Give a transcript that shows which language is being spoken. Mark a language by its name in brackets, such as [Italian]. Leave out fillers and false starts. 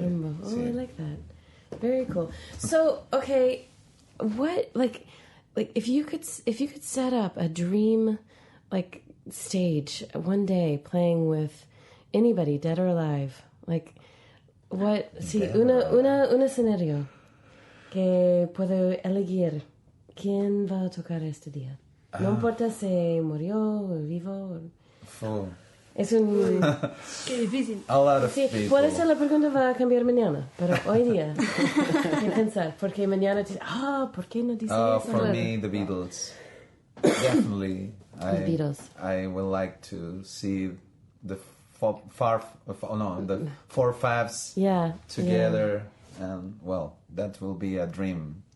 [Spanish] Rumbo. Oh, Sí. [English] I like that. Very cool. So, okay, what like if you could set up a dream like stage one day playing with anybody, dead or alive, like what? [Spanish] Sí, un escenario que puedo elegir quién va a tocar este día. No importa si murió o vivo. Es un... Qué difícil. [English] A lot of [Spanish] Sí, [English] people. [Spanish] puede ser la pregunta va a cambiar mañana, pero hoy día hay que pensar, porque mañana te ¿por qué no dice eso? [English] For me, the Beatles. Definitely. The Beatles. I would like to see the the 4/5s together, and well, that will be a dream.